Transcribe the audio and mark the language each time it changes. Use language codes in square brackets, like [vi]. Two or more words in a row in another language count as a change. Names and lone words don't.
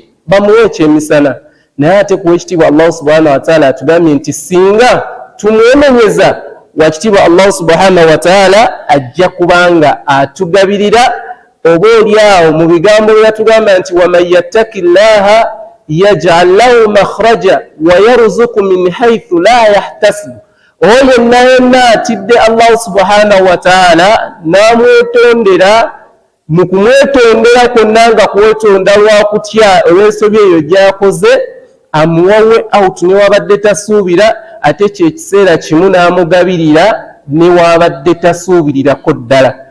[lg] Bamuwe ekyemisana. Naye ate ku wekitiibwa [ar] الله سبحانه وتعالى [lg] atugambye nti singa tumwemenyeza, wakitiibwa [ar] الله سبحانه وتعالى [lg] ajja kubanga atugabirira. Oba oliawo mu bigambo bye yatugamba nti [ar] ومن يتق الله يجعل له مخرجا ويرزقه من حيث لا يحتسب, [lg] oyo yenna atidde [ar] الله سبحانه وتعالى [lg] n'amwetondera, mu kumwetondera kwonna nga kwetonda lwa kutya olw'ensobi eyo gy'akoze, amuwawe out ne wabadde tasuubira, ate kyekiseera kimu n'amugabirira ne wabadde tasuubirirako ddala.